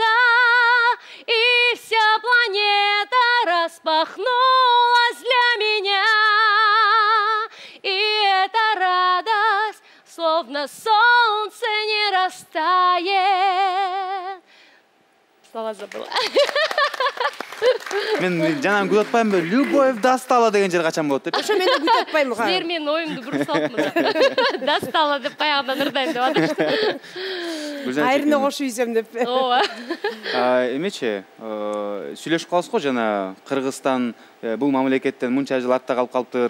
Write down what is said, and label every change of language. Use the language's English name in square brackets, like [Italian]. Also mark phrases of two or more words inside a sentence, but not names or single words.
[Russian] И вся планета распахнулась для меня. И эта радость, словно солнце, не растает. Слова забыла. [Kyrgyz] Мен жанагы күтүп атпаймынбы? [Russian] Любовь достала [Kyrgyz] деген жер качан болот деп. Ошо мен да күтүп атпаймын. Силер менин оюмду буруп салыптыр. Достала деп баягыдан ырдайм деп атышты. Айрына кошуп ийсем деп. Ооба. Эмечи, сүйлөшүп калабыз го жана Кыргызстан бул мамлекеттен мынча жыл артта калып калыптыр.